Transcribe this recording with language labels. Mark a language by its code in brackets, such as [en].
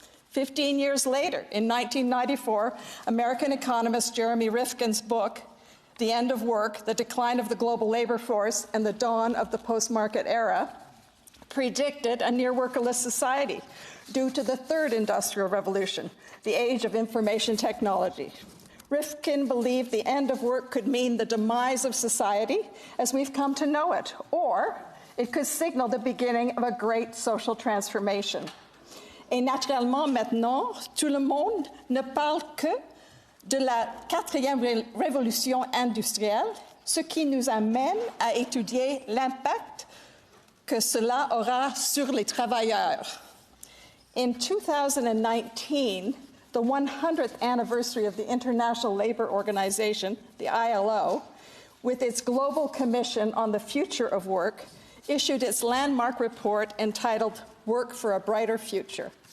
[en] 15 years later, in 1994, American economist Jeremy Rifkin's book, The End of Work, The Decline of the Global Labor Force and the Dawn of the Post-Market Era, predicted a near-workerless society due to the third industrial revolution, the age of information technology. Rifkin believed the end of work could mean the demise of society as we've come to know it, or it could signal the beginning of a great social transformation. [fr] Et naturellement, maintenant, tout le monde ne parle que de la quatrième révolution industrielle, ce qui nous amène à étudier l'impact que cela aura sur les travailleurs. [en] In 2019, the 100th anniversary of the International Labour Organization, the ILO, with its Global Commission on the Future of Work, issued its landmark report entitled Work for a Brighter Future.